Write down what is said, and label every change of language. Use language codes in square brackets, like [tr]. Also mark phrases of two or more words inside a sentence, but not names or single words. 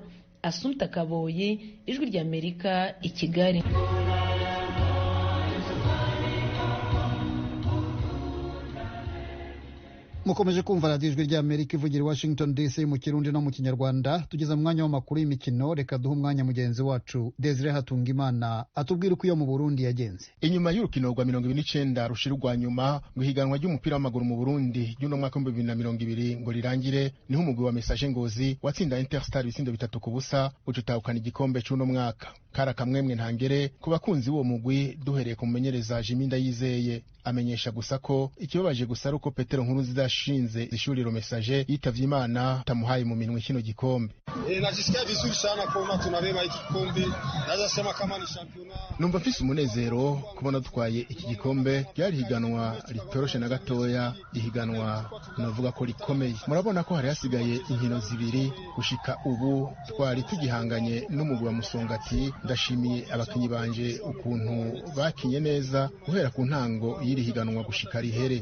[rn] Assumpta Kaboyi, Ijwi ry'Amerika, i Kigali. mukomeje kumva radiyo Ijwi ry'Amerika ivugira i Washington DC mu Kirundi no mu Kinyarwanda. Tugeze mu mwanya w'amakuru y'imikino, reka duhe umwanya mugenzi wacu Desire Hatungimana atubwira uko iyo mu Burundi yagenze. Inyuma y'urukino rwa 29 rushira rwa nyuma mu higanwa ry'umupira w'amaguru mu Burundi y'uno mwaka 2020 ngo rirangire, niho umugwi wa Message Ngozi watsinda Interstar ibitsindo 3-0 ucutahukana igikombe cy'uno mwaka. Kara kamwemwe ntangere ku bakunzi b'uwo mugwi, duhereye ku mumenyereza Jimmy Ndayizeye amenyesha gusa ko ikibabaje gusa ruko Petero Nkurunziza yashinze ishuriro Message yitavye Imana tamuhaye mu minwe kino gikombe. [sw] Najisikia vizuri sana kuona tunabeba hiki kikombe. Naweza sema kama ni championa. [rn] Numva mfise umunezero kubona dutwaye iki gikombe. Ryari higanwa ritoroshe na gatoya, ihiganwa navuga ko rikomeye. Murabona ko hari hasigaye inkino zibiri gushika ubu twari tugihanganye n'umugwi wa Musongati. Ndashimiye abakinyi banje ukuntu bakinye neza guhera ku ntango y'iri higanwa gushika rihere.